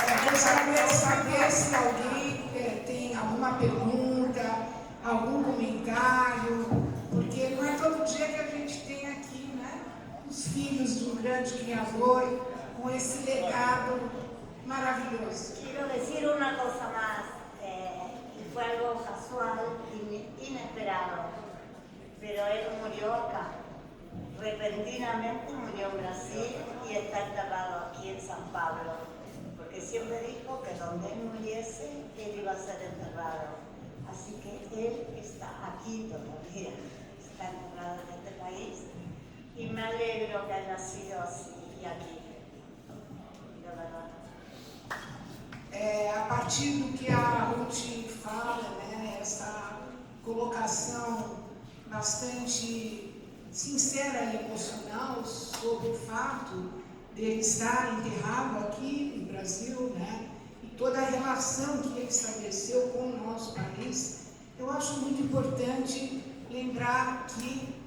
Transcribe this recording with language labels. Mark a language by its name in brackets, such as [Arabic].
[Portuguese] Gostaria de saber se alguém tem alguma pergunta, algum comentário, porque não é todo dia que a gente tem aqui, né, os filhos de um grande criador com esse legado maravilhoso. [Spanish] Quiero decir una cosa más, y fue algo casual, inesperado, pero él murió acá. Repentinamente murió en Brasil y está enterrado aquí en San Pablo, porque siempre dijo que donde él muriese, él iba a ser enterrado. Así que él está aquí todavía, está enterrado en este país, y me alegro que haya sido así y aquí, de verdad. [Portuguese] A partir do que a Ruth fala, né, essa colocação bastante sincera e emocional sobre o fato dele estar enterrado aqui no Brasil, né, e toda a relação que ele estabeleceu com o nosso país, eu acho muito importante lembrar que